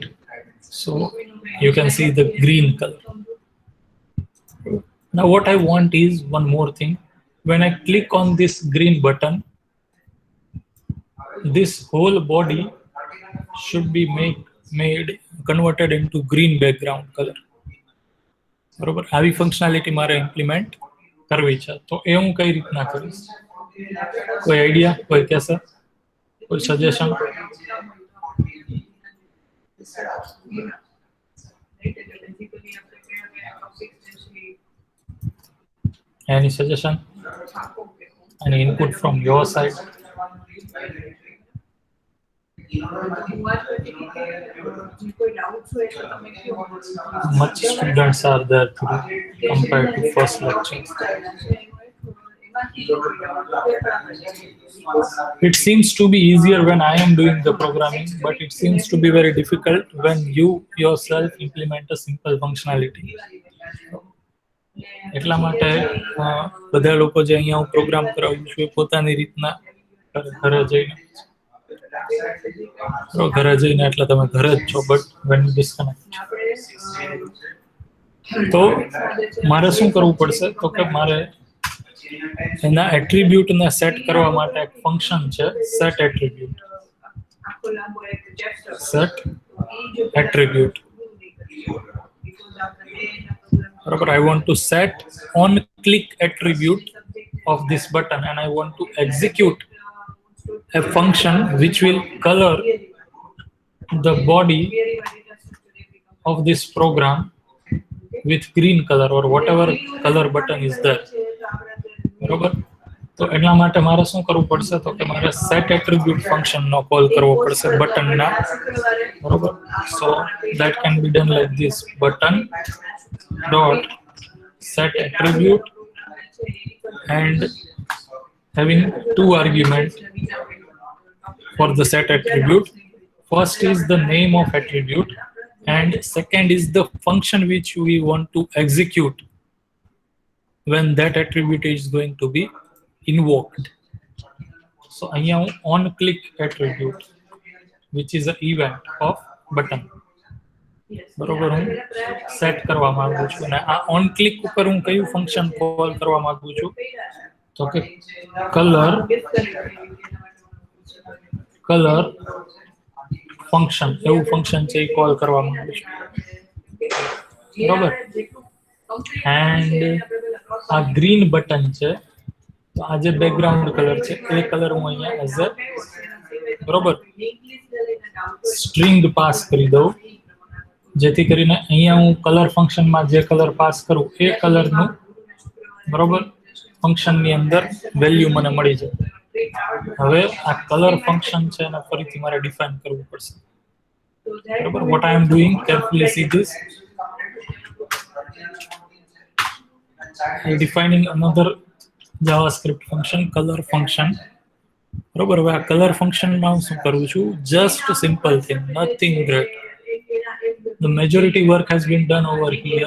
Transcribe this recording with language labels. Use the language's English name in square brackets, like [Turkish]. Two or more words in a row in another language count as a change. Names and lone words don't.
[English] So you can see the green color. Now what I want is one more thing. When I click on this green button, this whole body should be converted into green background color. [Gujarati] બરોબર, આવી ફંક્શનાલિટી મારે ઇમ્પ્લિમેન્ટ કરવી છે, તો એ હું કઈ રીતના કરીશ? કોઈ આઈડિયા, કોઈ કહેશે, કોઈ સજેશન? [English] Any suggestion? Any input from your side? Much students are there today compared to first lecture. It seems to be easier when I am doing the programming, but it seems to be very difficult when you yourself implement a simple functionality. [Gujarati] એટલા માટે બધા લોકો જે અહીંયા હું પ્રોગ્રામ કરાવું છું એ પોતાની રીતના ઘરે જઈને એટલે તમે ઘરે જ છો, બટ [English] when you disconnect, [Gujarati] તો મારે શું કરવું પડશે? તો કે મારે એના એટ્રીબ્યુટને સેટ કરવા માટે એક ફંક્શન છે [English] set attribute. Set attribute. Barabar, I want to set on click attribute of this button and I want to execute a function which will color the body of this program with green color or whatever color button is there. [Gujarati] બરોબર, તો એટલા માટે મારે શું કરવું પડશે? તો કે મારે [English] set attribute function [Gujarati] નો કોલ કરવો પડશે બટન ના. બરોબર, [English] so that can be done like this: button dot set attribute, and having two arguments for the set attribute. First is the name of attribute and second is the function which we want to execute when that attribute is going to be invoked. So [Gujarati] અહીંયા હું [English] on click attribute, which is an event of button, [Gujarati] બરોબર, હું સેટ કરવા માંગુ છું. અને આ [English] on click [Gujarati] ઉપર હું કયું ફંક્શન કોલ કરવા માંગુ છું? તો કે [English] color function [Gujarati] એવું ફંક્શન છે એ કોલ કરવા માંગુ છું. બરોબર, and આ ગ્રીન બટન છે, તો આ જે [English] background color [Gujarati] છે એ કલર હું અહીંયા [English] as a [Gujarati] બરોબર સ્ટ્રિંગ પાસ કરી દઉં, જેથી કરીને અહીંયા હું કલર ફંક્શનમાં જે કલર પાસ કરું એ કલરનું બરોબર ફંક્શનની અંદર વેલ્યુ મને મળી જાય. હવે આ [English] color function [Gujarati] છે એને ફરીથી મારે ડિફાઇન કરવું પડશે. બરોબર, [English] what I am doing, carefully see this. I am defining another JavaScript function, color function. [Gujarati] બરોબર, હવે આ કલર ફંક્શનમાં હું શું કરું છું, [English] just a simple thing, nothing great. The majority work has been done over here.